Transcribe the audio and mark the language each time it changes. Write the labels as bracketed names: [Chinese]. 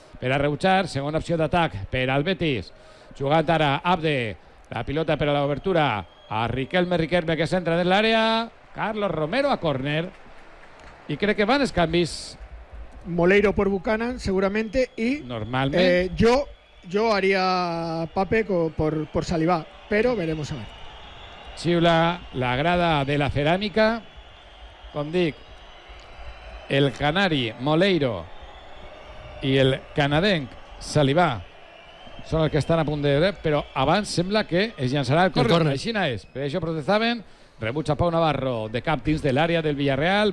[Catalan] Per a rebutjar, segona opció d'atac per al Betis. Jugant ara Abde, la pilota per a l'obertura a Riquelme, que s'entra dins l'àrea. Carlos Romero a córner. I crec que van els canvis. [Spanish] Moleiro por Buchanan, seguramente. Y, [Catalan] normalment. [Spanish] Yo haría Pape por Saliba, pero veremos a ver. [Catalan] Xiula la grada de la ceràmica. Com dic, el canari Moleiro i el canadenc Saliba són els que estan a punt de veure, però abans sembla que es llançarà el córner. Així no és. Per això protestaven. Rebuig a Pau Navarro de cap dins de l'àrea del Villarreal.